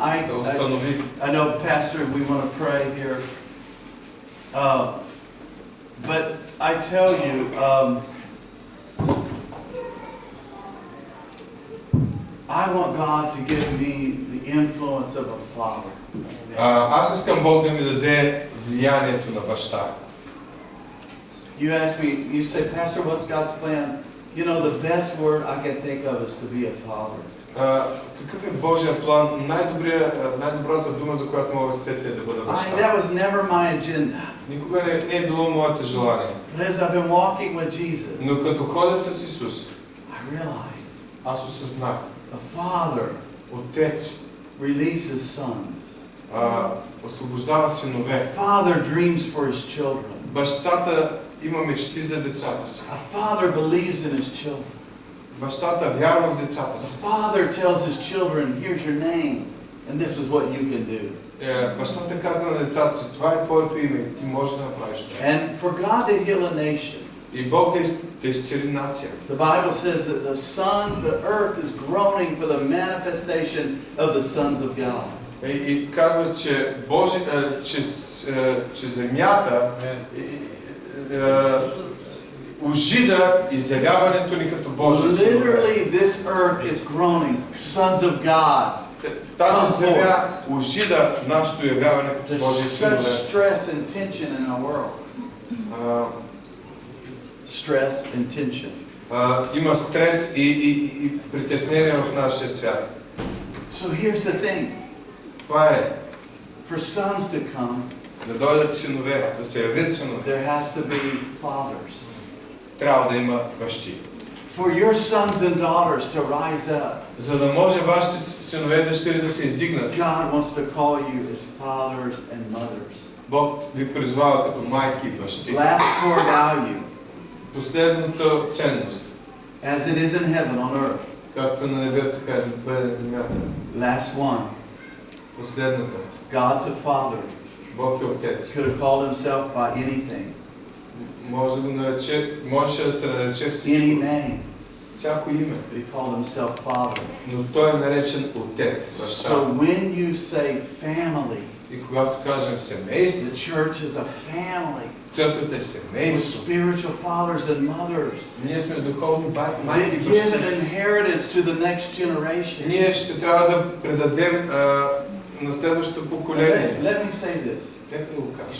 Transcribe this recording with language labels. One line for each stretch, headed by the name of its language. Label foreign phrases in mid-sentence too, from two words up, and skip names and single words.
Bulgarian: да установи.
English: I know, Pastor, we want to pray here. But I tell you, I want God to give me the influence of a father.
Bulgarian: Аз искам Бог да ми даде влиянието на баща.
English: You ask me, you say, Pastor, what's God's plan? You know, the best word I can think of is to be a father.
Bulgarian: Какъв е Божия план? Най-добрата дума, за която мога да се сетя, е да бъда баща.
English: That was never my agenda.
Bulgarian: Никога не е било моето желание.
English: But as I've been walking with Jesus,
Bulgarian: Но като ходя с Исус,
English: I realize
Bulgarian: аз осъзнах,
English: a father
Bulgarian: Отец
English: releases sons.
Bulgarian: освобождава синове.
English: A father dreams for his children.
Bulgarian: Бащата има мечти за децата си.
English: A father believes in his children.
Bulgarian: Бащата вярва в децата
English: A
Bulgarian: си.
English: father tells his children, here's your name, and this is what you can do.
Bulgarian: Бащата казва на децата си, това е твоето име и ти можеш да направиш това.
English: And for God to heal a nation,
Bulgarian: И Бог да изцели нация.
English: the Bible says that the earth is groaning for the manifestation of the sons of God.
Bulgarian: И казва, че че земята ожида изявяването ни като Божи синове.
English: Literally, this earth is groaning, sons of God.
Bulgarian: Тази земя ожида нашето явяване като
English: There's
Bulgarian: Божи
English: such
Bulgarian: синове.
English: stress and tension in our world. Stress and tension.
Bulgarian: Има стрес и притеснение в нашия свят.
English: So here's the thing.
Bulgarian: Това е.
English: For sons to come,
Bulgarian: да дойдат синове, да се явят синове,
English: there has to be fathers.
Bulgarian: трябва да има бащи.
English: For your sons and daughters to rise up,
Bulgarian: За да може вашите синове и дъщери да се издигнат,
English: God wants to call you as fathers and mothers.
Bulgarian: Бог ви призвава като майки и бащи.
English: Last core value,
Bulgarian: Последната ценност,
English: as it is in heaven on earth.
Bulgarian: както на небето, така и да бъде на земята.
English: Last one,
Bulgarian: Последната.
English: God's a father.
Bulgarian: Бог е отец.
English: Could have called himself by anything,
Bulgarian: Може да го нарече, можеше да се нарече
English: any
Bulgarian: всичко.
English: name,
Bulgarian: Всяко име.
English: but he called himself father.
Bulgarian: Но той е наречен отец, баща.
English: So when you say family,
Bulgarian: И когато кажем семейство,
English: the church is a family
Bulgarian: църквата е
English: with
Bulgarian: семейство.
English: spiritual fathers and mothers.
Bulgarian: Ние сме духовни майки и
English: They give an
Bulgarian: бащи.
English: inheritance to the next generation.
Bulgarian: Ние ще трябва да предадем на следващото поколение.
English: Let me say this.
Bulgarian: Нека да го кажем.